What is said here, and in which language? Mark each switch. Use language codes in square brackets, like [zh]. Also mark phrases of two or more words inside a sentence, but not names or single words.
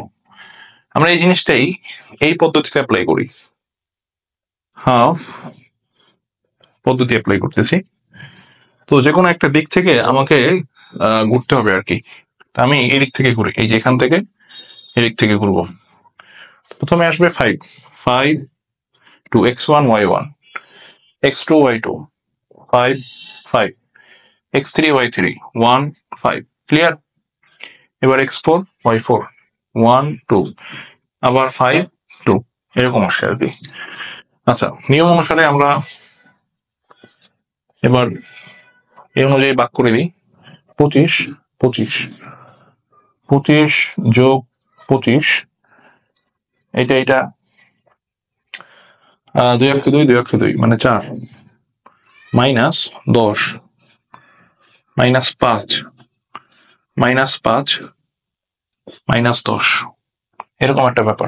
[bn] আমরা এই জিনিসটাই এই পদ্ধতিতে অ্যাপ্লাই করি, হাফ পদ্ধতি অ্যাপ্লাই করতেছি। তো যে কোনো একটা দিক থেকে আমাকে ঘুরতে হবে আর কি। তা আমি এই দিক থেকে ঘুরি, এই যে এখান থেকে এদিক থেকে ঘুরবো। প্রথমে আসবে 5 টু x1 y1 x2 y2 5 5 x3 y3 1 5, ক্লিয়ার। এবার x4 y4 1 2 আবার 5 2, এরকম আসে আর কি। আচ্ছা, নিয়ম অনুসারে আমরা এবার এই অনুযায়ী ভাগ করে দিই, 25 25 25 যোগ 25, এটা 2 অক্ষে 2 2 অক্ষে 2 মানে 4 মাইনাস 10 মাইনাস 5 মাইনাস 5 মাইনাস 10 এরকম একটা ব্যাপার।